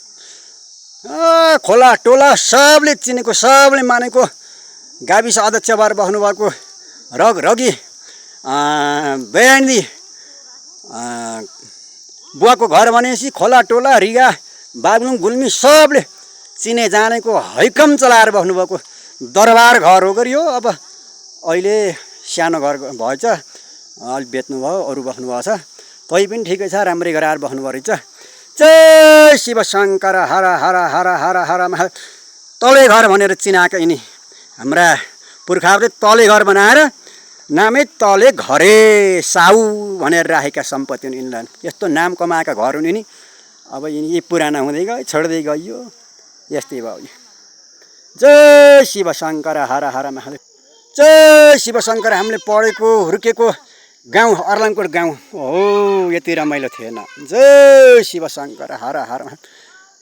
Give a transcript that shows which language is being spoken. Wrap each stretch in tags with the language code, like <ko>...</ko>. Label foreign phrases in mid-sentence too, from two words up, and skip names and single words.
<ne>खोला टोला सबले चिनेको, सबले मानेको, गाविस अध्यक्ष भएर बस्नुभएको रगी दयानिधि बुवाको घर भनेपछि खोला टोला रिगा बागलुङ गुल्मी सबले चिने जानेको हैकम चलाएर बस्नुभएको दरबार घर हो गरियो। अब अहिले सानो घर भएछ, अलि बेच्नुभयो, अरू बस्नुभएको छ। तै पनि ठिकै छ, राम्रै गराएर बस्नुभयो रहेछ। जय शिव शङ्कर। हर हर हर हर हर महा। तले घर भनेर चिनाएका यिनी हाम्रा पुर्खाहरूले तले घर बनाएर नामै तले घरे साउ भनेर राखेका सम्पत्ति हुन् यिनलाई। यस्तो नाम कमाएका घर हुन् यिनी। अब यिनी पुराना हुँदै गयो, छोड्दै गयो, यस्तै भयो। जय शिव शङ्कर। हर हर महादेव। जय शिव शङ्कर। हामीले पढेको हुर्केको गाउँ अर्लाङकोट गाउँ हो, यति रमाइलो थिएन। जय शिव शङ्कर। हर हर महादेव।</ne>